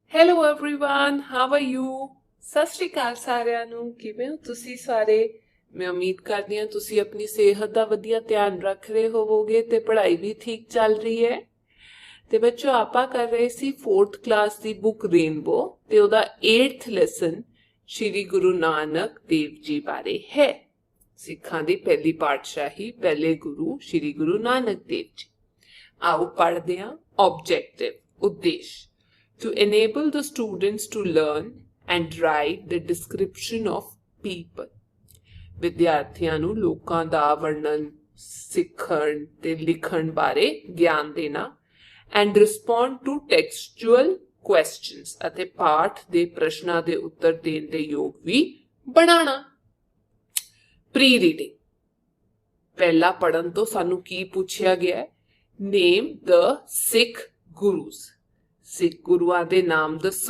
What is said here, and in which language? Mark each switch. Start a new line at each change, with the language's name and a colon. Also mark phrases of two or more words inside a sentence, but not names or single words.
English: Hello everyone, how are you?
Punjabi: ਸਤਿ ਸ਼੍ਰੀ ਅਕਾਲ ਸਾਰਿਆਂ ਨੂੰ। ਕਿਵੇਂ ਹੋ ਤੁਸੀਂ ਸਾਰੇ? ਮੈਂ ਉਮੀਦ ਕਰਦੀ ਹਾਂ ਤੁਸੀਂ ਆਪਣੀ ਸਿਹਤ ਦਾ ਵਧੀਆ ਧਿਆਨ ਰੱਖ ਰਹੇ ਹੋਵੋਗੇ ਤੇ ਪੜ੍ਹਾਈ ਵੀ ਠੀਕ ਚੱਲ ਰਹੀ ਹੈ। ਤੇ ਬੱਚੋ ਆਪਾਂ ਕਰ ਰਹੇ ਸੀ 4th ਕਲਾਸ ਦੀ ਬੁੱਕ ਰੇਨਬੋ ਤੇ ਉਹਦਾ 8th ਲੈਸਨ ਸ਼੍ਰੀ ਗੁਰੂ ਨਾਨਕ ਦੇਵ ਜੀ ਬਾਰੇ ਹੈ। ਸਿੱਖਾਂ ਦੀ ਪਹਿਲੀ ਪਾਤਸ਼ਾਹੀ ਪਹਿਲੇ ਗੁਰੂ ਸ਼੍ਰੀ ਗੁਰੂ ਨਾਨਕ ਦੇਵ ਜੀ। ਆਓ ਪੜ੍ਹਦੇ ਹਾਂ।
English: Objective, ਉਦੇਸ਼, to enable the students to learn and write the description of people.
Punjabi: ਵਿਦਿਆਰਥੀਆਂ ਨੂੰ ਲੋਕਾਂ ਦਾ ਵਰਣਨ ਸਿੱਖਣ ਤੇ ਲਿਖਣ ਬਾਰੇ ਗਿਆਨ ਦੇਣਾ
English: and respond to textual questions
Punjabi: ਅਤੇ ਪਾਠ ਦੇ ਪ੍ਰਸ਼ਨਾਂ ਦੇ ਉੱਤਰ ਦੇਣ ਦੇ ਯੋਗ ਵੀ ਬਣਾਉਣਾ।
English: pre reading,
Punjabi: ਪਹਿਲਾ ਪੜਨ ਤੋਂ ਸਾਨੂੰ ਕੀ ਪੁੱਛਿਆ ਗਿਆ ਹੈ?
English: name the Sikh Gurus,
Punjabi: ਸਿੱਖ ਗੁਰੂਆਂ ਦੇ ਨਾਮ ਦੱਸੋ।